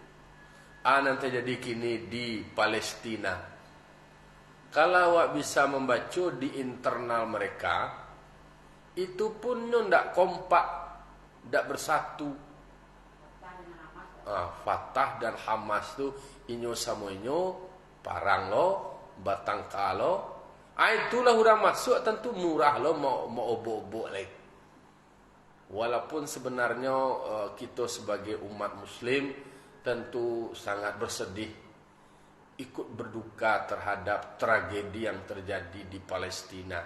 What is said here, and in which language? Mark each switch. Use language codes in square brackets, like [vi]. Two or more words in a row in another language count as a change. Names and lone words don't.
[id] Nanti jadi kini di Palestina. Kalau awak bisa membaca di internal mereka, itu pun tidak kompak, tidak bersatu. [min] Fatah dan Hamas tu inyo sama inyo, parang lo, batang kalo. [id] Itulah orang masuk tentu murah lo mau obok-obok lagi. Walaupun sebenarnya kita sebagai umat muslim tentu sangat bersedih, ikut berduka terhadap tragedi yang terjadi di Palestina.